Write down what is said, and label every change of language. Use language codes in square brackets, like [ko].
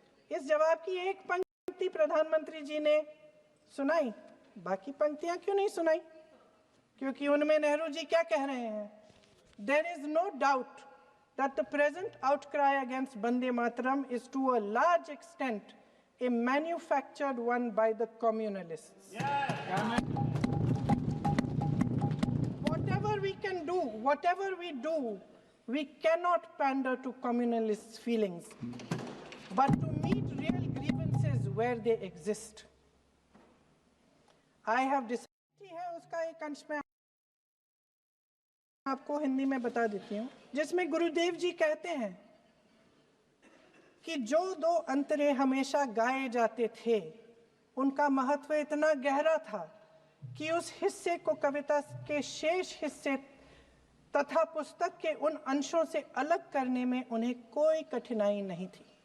[hi] इस जवाब की एक पंक्ति प्रधानमंत्री जी ने सुनाई, बाकी पंक्तियां क्यों नहीं सुनाई? क्योंकि उनमें नेहरू जी क्या कह रहे हैं? [en] There is no doubt that the present outcry against Vande Mataram is to a large extent a manufactured one by the communalists. Whatever we can do, whatever we do, we cannot pander to communalists' feelings, but to meet real grievances where they exist. I have decided [hi] है उसका एक अंश में आपको हिंदी में बता देती हूँ, जिसमें गुरुदेव जी कहते हैं कि जो दो अंतरे हमेशा गाए जाते थे उनका महत्व इतना गहरा था कि उस हिस्से को कविता के शेष हिस्से तथा पुस्तक के उन अंशों से अलग करने में उन्हें कोई कठिनाई नहीं थी।